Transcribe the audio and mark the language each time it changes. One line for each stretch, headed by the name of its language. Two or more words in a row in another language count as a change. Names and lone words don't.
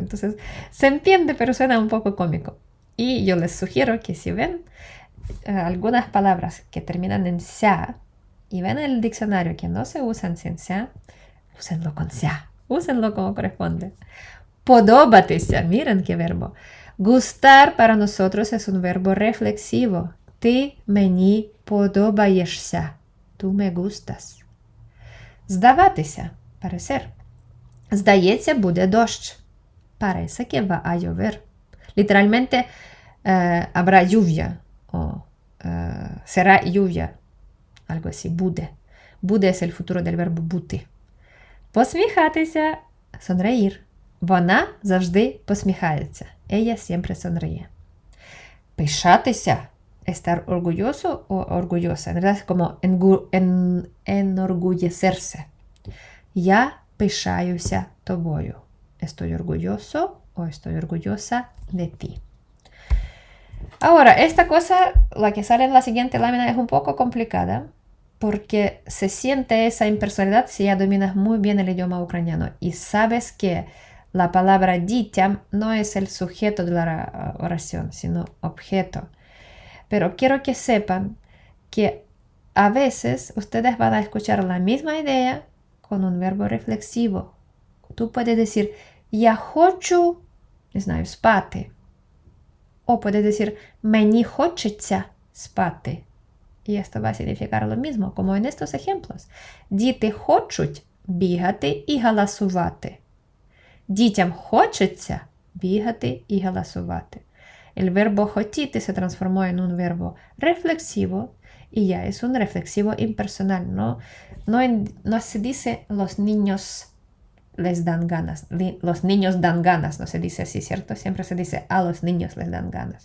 Spanish: Entonces se entiende, pero suena un poco cómico. Y yo les sugiero que si ven algunas palabras que terminan en "ся" y ven en el diccionario que no se usan sin "ся", úsenlo con "ся", úsenlo como corresponde. Подобатися, miren qué verbo. Gustar para nosotros es un verbo reflexivo.
Ukrainian: Ти мені подобаєшся.
Spanish: Tú me gustas.
Ukrainian: Здаватися, parecer. Здається, буде дощ.
Spanish: Parece que va a llover. Literalmente habrá lluvia o será lluvia. Algo así,
Ukrainian: буде. Буде
Spanish: es el futuro del verbo бути.
Ukrainian: Посміхатися, sonreír. Вона завжди посміхається.
Spanish: Ella siempre sonríe. Пишатися, estar orgulloso o orgullosa. En verdad es como enorgullecerse.
Ukrainian: Я пишаюся тобою.
Spanish: Estoy orgulloso o estoy orgullosa de ti. Ahora, esta cosa, la que sale en la siguiente lámina, es un poco complicada porque se siente esa impersonalidad si ya dominas muy bien el idioma ucraniano y sabes que la palabra дітям no es el sujeto de la oración, sino objeto. Pero quiero que sepan que a veces ustedes van a escuchar la misma idea con un verbo reflexivo. Tú puedes decir
Ukrainian: я хочу, не знаю, спати.
Spanish: O puedes decir
Ukrainian: мені хочеться спати.
Spanish: Y esto va a significar lo mismo, como en estos ejemplos.
Ukrainian: Діти хочуть бігати і галасувати. Дітям хочеться бігати і галасувати.
Spanish: El verbo хотіти se transformó en un verbo reflexivo y ya es un reflexivo impersonal. No se dice los niños les dan ganas. Los niños dan ganas, no se dice así, ¿cierto? Siempre se dice a los niños les dan ganas.